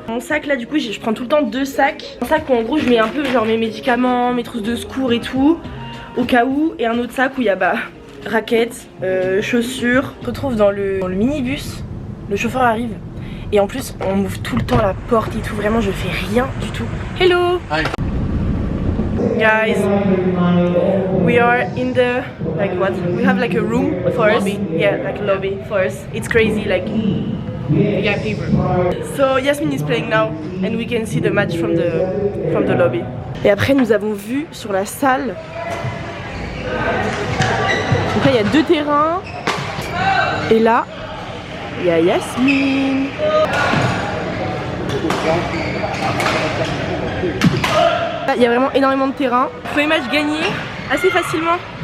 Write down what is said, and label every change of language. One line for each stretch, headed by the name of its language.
French: Mon sac là du coup je prends tout le temps 2 sacs. Un sac où en gros je mets un peu genre mes médicaments, mes trousses de secours et tout au cas où. Et un autre sac où il y a raquettes, chaussures. On se retrouve dans le minibus, le chauffeur arrive. Et en plus on m'ouvre tout le temps la porte et tout, vraiment je fais rien du tout.
English: Hello! Hi. Guys, we are in the, like what? We have like a room for us. Yeah, like a lobby for us. It's crazy, like yeah, people. So Yasmin is playing now and we can see the match from the lobby.
French: Et après nous avons vu sur la salle. Donc là il y a 2 terrains. Et là il y a Yasmin. Il y a vraiment énormément de terrain. Premier match gagné assez facilement.